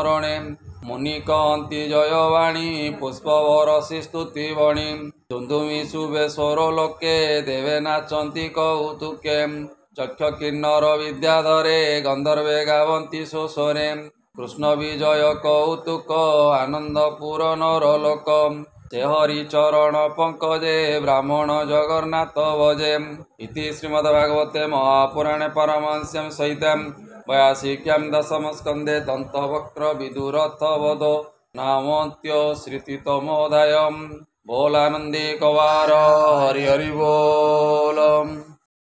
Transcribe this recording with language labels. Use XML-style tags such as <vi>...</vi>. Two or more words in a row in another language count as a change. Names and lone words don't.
<or>ରଣେ ମୁନି କହତି ଜୟବାଣୀ ପୁଷ୍ପ ବରସୀ ସ୍ତୁତି ବଣି ଧୁନ୍ଧୁମି ଶୁଭେ ସ୍ୱର ଲୋକେ ଦେବେ ନାଚନ୍ତି କୌତୁକେ ଚକ୍ଷ କିନ୍ନର ବିଦ୍ୟାଧରେ ଗନ୍ଧର୍ବେ ଗାବନ୍ତି ଶୋଷରେ କୃଷ୍ଣ ବିଜୟ କୌତୁକ ଆନନ୍ଦ ପୂରନ ଲୋକ ସେ ହରି ଚରଣ ପଙ୍କଜେ ବ୍ରାହ୍ମଣ ଜଗନ୍ନାଥ ଭଜେ</or> <sa>इति श्रीमद्भागवते महापुराणे पारमहंस्यां सहितं वयासिक्यां दशम स्कंदे दंतवक्र विदुरथ वधो नामोऽन्त्यो श्रुतितमोऽध्यायः</sa> <or>ବୋଲାନନ୍ଦୀ କବାର ହରି ହରି ବୋଲ।</or>